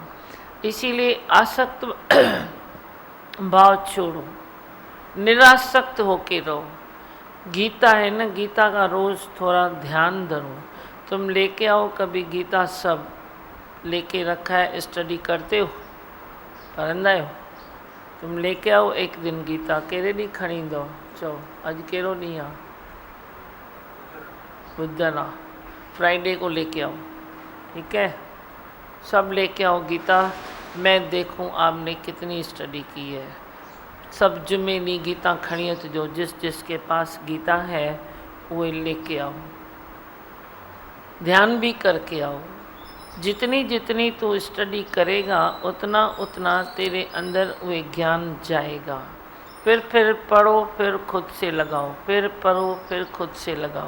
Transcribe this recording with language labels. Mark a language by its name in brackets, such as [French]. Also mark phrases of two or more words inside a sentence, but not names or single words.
[Hindi] इसीलिए आसक्त भाव छोड़ो, निरासक्त होके रहो। गीता है ना, गीता का रोज़ थोड़ा ध्यान धरो। तुम लेके आओ कभी गीता, सब लेके रखा है, स्टडी करते हो, [Sindhi] पढ़ंदा हो। [Hindi] तुम लेके आओ एक दिन गीता, [Sindhi] कहिड़े ॾींहुं खणी ईंदव? चओ अॼु कहिड़ो ॾींहुं आहे? बुधन आहे, [Hindi] फ्राइडे को लेके आओ, ठीक है। सब लेके आओ गीता, मैं देखूं आपने कितनी स्टडी की है। [Sindhi] सब जुमे ॾींहुं गीता खणी अचिजो। [Hindi] जिस जिसके पास गीता है वो लेके आओ, ध्यान भी करके आओ। जितनी जितनी तू स्टडी करेगा उतना उतना तेरे अंदर वो ज्ञान जाएगा। फिर पढ़ो, फिर खुद से लगाओ, फिर पढ़ो, फिर खुद से लगाओ।